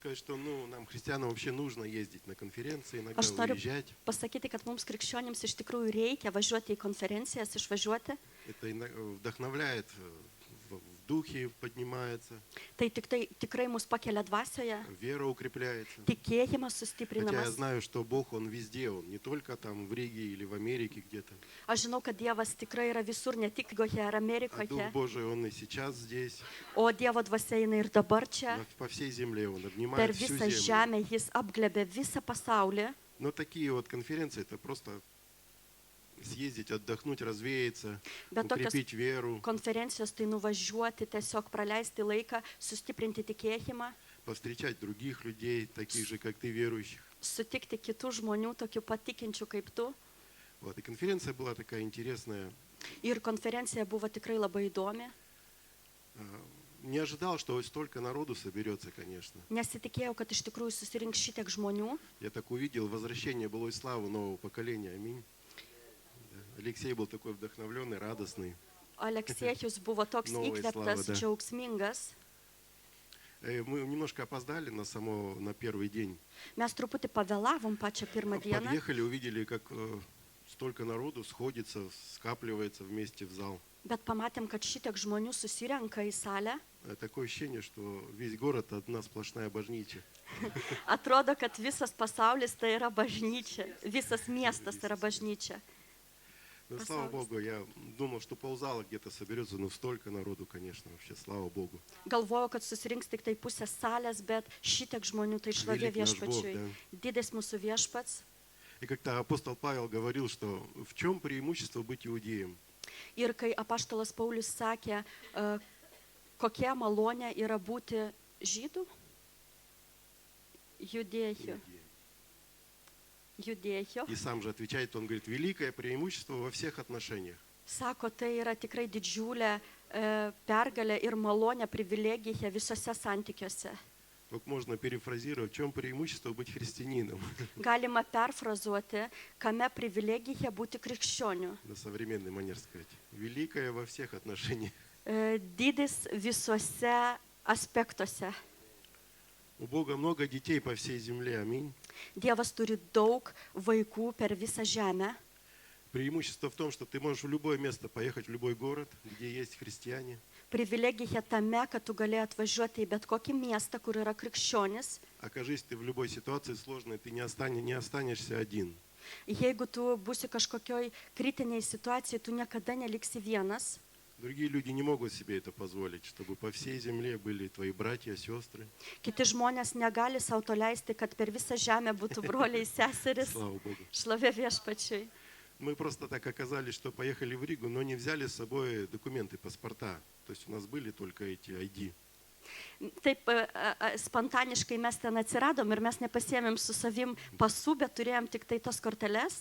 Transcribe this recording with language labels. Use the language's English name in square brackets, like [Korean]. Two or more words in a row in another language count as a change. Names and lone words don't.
[Russian] Сказать, что нам, христианам, вообще нужно ездить на конференции, иногда [Lithuanian] Aš noriu [Russian] уезжать. [Lithuanian] pasakyti, kad mums krikščionims iš tikrųjų reikia važiuoti į konferencijas, išvažiuoti. [Russian] Это вдохновляет, в духе поднимается, [Lithuanian] Tai tikrai mus pakelia dvasioje, [Russian] вера укрепляется. [Lithuanian] tikėjimas [Russian] Хотя я [Lithuanian] sustiprinamas. [Russian] знаю, что Бог, Он везде, Он не только там в Риге или в Америке где-то, [Lithuanian] Aš žinau, kad Dievas tikrai yra visur, ne tik Goje ar [Russian] а Дух [Lithuanian] Amerikoje, [Russian] Божий, Он и сейчас здесь, [Lithuanian] o Dievo dvasia eina ir dabar čia. [Russian] по всей земле, Он [Lithuanian] Per [Russian] обнимает всю [Lithuanian] visą [Russian] землю. [Lithuanian] žemę jis apglebė visą pasaulį. [Russian] Но такие вот конференции, это просто съездить, отдохнуть, развеяться, [Lithuanian] Bet tokios [Russian] укрепить веру, [Lithuanian] konferencijos tai nuvažiuoti, tiesiog praleisti laiką, sustiprinti tikėjimą, [Russian] повстречать других людей, таких же, как ты, верующих. [Lithuanian] sutikti kitų žmonių, tokių patikinčių kaip tu. [Russian] Вот. И конференция была такая интересная. [Lithuanian] Ir konferencija buvo tikrai labai įdomi. [Russian] Не ожидал, что столько народу соберется, конечно. [Lithuanian] Nesitikėjau, kad iš tikrųjų susirinks šitiek žmonių. [Russian] Я так увидел возвращение былой славы нового поколения. Аминь. Да. Алексей был такой вдохновленный, радостный. [Lithuanian] Aleksėjus buvo toks [Russian] Новой [Lithuanian] įkvėptas, [Russian] slava, да. [Lithuanian] džiaugsmingas. [Russian] Мы немножко опоздали на первый день. [Lithuanian] Mes truputį pavėlavom pačią pirmą dieną, [Russian] Подъехали, увидели, как столько народу сходится, скапливается вместе в зал. [Lithuanian] bet pamatėm, kad šitiek žmonių susirenka į salę. [Russian] Такое ощущение, что весь город одна сплошная божнича. [Lithuanian] Atrodo, kad visas pasaulis tai yra bažnyčia, visas miestas tai yra bažnyčia. [Russian] Но слава Богу, я думал, что ползала где-то соберется, но столько народу, конечно, вообще, слава Богу. [Lithuanian] Galvojau, kad susirinks tik tai pusė salės, bet šitiek žmonių tai šlovė [Russian] Велик наш Бог, [Lithuanian] viešpačiui. [Russian] да. [Lithuanian] Didis mūsų viešpats. [Russian] И как-то апостол Павел говорил, что в чем преимущество быть иудеем? [Lithuanian] Ir kai apaštalas Paulius sakė, kokia malonė yra būti žydų, judėjų. [Russian] И сам же отвечает, он говорит, великое преимущество во всех отношениях. [Lithuanian] Sako, tai yra tikrai didžiulė pergalė ir malonė, privilegija visose santykiuose. [Russian] Вот можно перефразировать, в чем преимущество быть христианином [Lithuanian] Galima perfrazuoti, kame privilegija būti krikščioniu. [Russian] на современный манер сказать. Великое во всех отношениях. [Lithuanian] Didis visuose aspektuose. [Russian] У Бога много детей по всей земле, аминь. [Lithuanian] Dievas turi daug vaikų per visą žemę. [Russian] Преимущество в том, что ты можешь в любое место поехать, в любой город, где есть христиане. [Lithuanian] Privilegija tame, kad tu gali atvažiuoti į bet kokį miestą, kur yra krikščionis. [Russian] Окажись ты в любой ситуации сложной, ты не останешься один. [Lithuanian] Jeigu tu būsi kažkokioj kritiniai situacijai, tu niekada neliksi vienas. [Russian] Другие люди не могут себе это позволить, чтобы по всей земле были твои братья, сестры. [Lithuanian] Kiti žmonės negali savo to leisti, kad per visą žemę būtų broliai, seseris. [Russian] Слава Богу. [Lithuanian] Šlovė viešpačiui. [Russian] Мы просто так оказались, что поехали в Ригу, но не взяли с собой документы, паспорта. То есть у нас были только эти ID. [Lithuanian] Taip spontaniškai mes ten atsiradom ir mes nepasiėmėm su savim pasų, bet turėjom tik tai tos korteles.